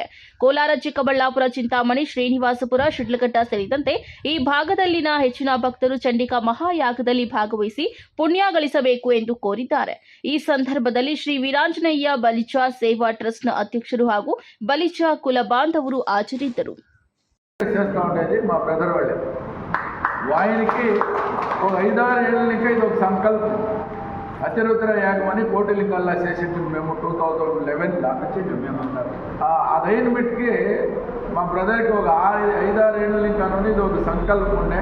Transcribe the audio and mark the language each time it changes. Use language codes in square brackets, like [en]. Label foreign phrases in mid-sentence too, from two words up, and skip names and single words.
[kn] ಕೋಲಾರ, ಚಿಕ್ಕಬಳ್ಳಾಪುರ, ಚಿಂತಾಮಣಿ, ಶ್ರೀನಿವಾಸಪುರ, ಶಿಡ್ಲಘಟ್ಟ ಸೇರಿದಂತೆ ಈ ಭಾಗದಲ್ಲಿನ ಹೆಚ್ಚಿನ ಭಕ್ತರು ಚಂಡಿಕಾ ಮಹಾಯಾಗದಲ್ಲಿ ಭಾಗವಹಿಸಿ ಪುಣ್ಯ ಗಳಿಸಬೇಕು ಎಂದು ಕೋರಿದ್ದಾರೆ. ಈ ಸಂದರ್ಭದಲ್ಲಿ ಶ್ರೀ ವೀರಾಂಜನೇಯ ಬಲಿಜ ಸೇವಾ ಟ್ರಸ್ಟ್ನ ಅಧ್ಯಕ್ಷರು ಹಾಗೂ ಬಲಿಜ ಕುಲ ಬಾಂಧವರು ಹಾಜರಿದ್ದರು. [te] వాయినికి ఒక 5-6 ఏళ్ళకి ఇది ఒక సంకల్పం. అతిరుద్ర యాగమని కోటిలింగాల్లో చేసింది మేము 2011 దాకా చేసాం మేము అందరం. అదైన బిట్కి మా బ్రదర్కి ఒక 5-6 ఏళ్ళ నుంచి ఇది ఒక సంకల్పం ఉండే.